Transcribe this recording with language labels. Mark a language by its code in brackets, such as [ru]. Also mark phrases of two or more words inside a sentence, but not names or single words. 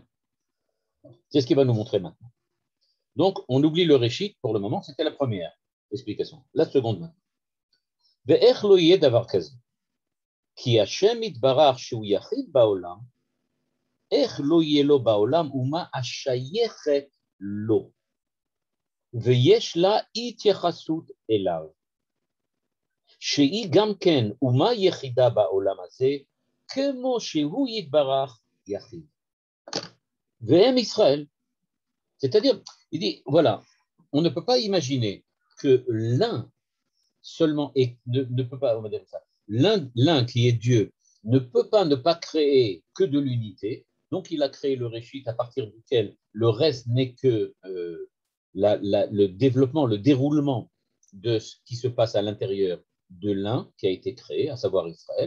[fr] C'est ce qu'il va nous montrer maintenant. Donc, on oublie le Réchit pour le moment, c'était la première explication. La seconde maintenant. [he] ואיך לא יהיה דבר כזה, כי השם יתברך שהוא יחיד בעולם, איך לא יהיה לו בעולם אומה השייכת לו, ויש לה התייחסות אליו. שהיא גם כן אומה יחידה בעולם הזה, כמו שהוא יתברך יחיד. והם ישראל. [fr] C'est-à-dire, il dit, voilà, on ne peut pas imaginer que l'un seulement ne peut pas, on va dire ça, l'un qui est Dieu ne peut pas ne pas créer que de l'unité. Donc, il a créé le Réchit à partir duquel le reste n'est que le développement, le déroulement de ce qui se passe à l'intérieur de l'un qui a été créé, à savoir Israël.